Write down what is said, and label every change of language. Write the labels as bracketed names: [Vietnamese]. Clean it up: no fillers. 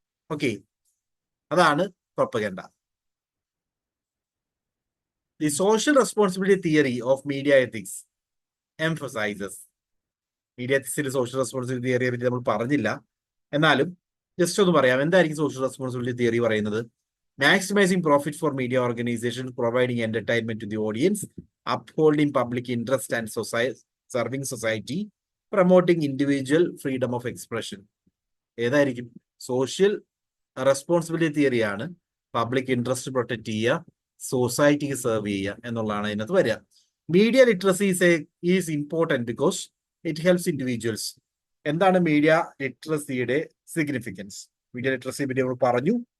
[Malayalam] Okay, അതാണ് propaganda. [English] The social responsibility theory of media ethics emphasizes. [Malayalam] Media എത്തിക്സിന്റെ social responsibility തിയറിയെ പറ്റി നമ്മൾ പറഞ്ഞില്ല, എന്നാലും ജസ്റ്റ് ഒന്ന് പറയാം. എന്തായിരിക്കും സോഷ്യൽ റെസ്പോൺസിബിലിറ്റി തിയറി പറയുന്നത്? [English] Maximizing profit for media organizations, providing entertainment to the audience, upholding public interest and serving society, promoting individual freedom of expression. [Malayalam] ഏതായിരിക്കും? Social responsibility തിയറിയാണ് public interest protect ചെയ്യുക, സൊസൈറ്റിക്ക് സെർവ് ചെയ്യുക എന്നുള്ളതാണ് അതിനകത്ത് വരിക. [English] Media literacy is important because it helps individuals. [Malayalam] എന്താണ് media ലിറ്ററസിയുടെ significance? Media ലിറ്ററസിയെ പറ്റി നമ്മൾ പറഞ്ഞു.